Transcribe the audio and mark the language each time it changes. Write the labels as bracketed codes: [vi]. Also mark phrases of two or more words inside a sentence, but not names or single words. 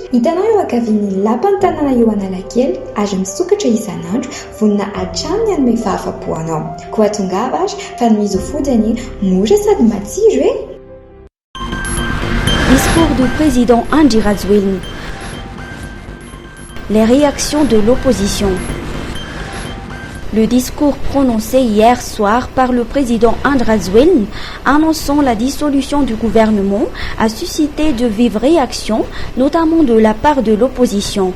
[mg] Hitanao eo ankavian'ny lapan'ny tanàna eo Analakely ary misokatra isan'andro vonona hatramin'ny hanome fahafa-po anao. Koa tongava ary fa ny Misofood any mora sady matsiro e. [fr] Discours du président Andry Rajoelina. Les réactions de l'opposition. Le discours prononcé hier soir par le président Andry Rajoelina annonçant la dissolution du gouvernement a suscité de vives réactions, notamment de la part de l'opposition.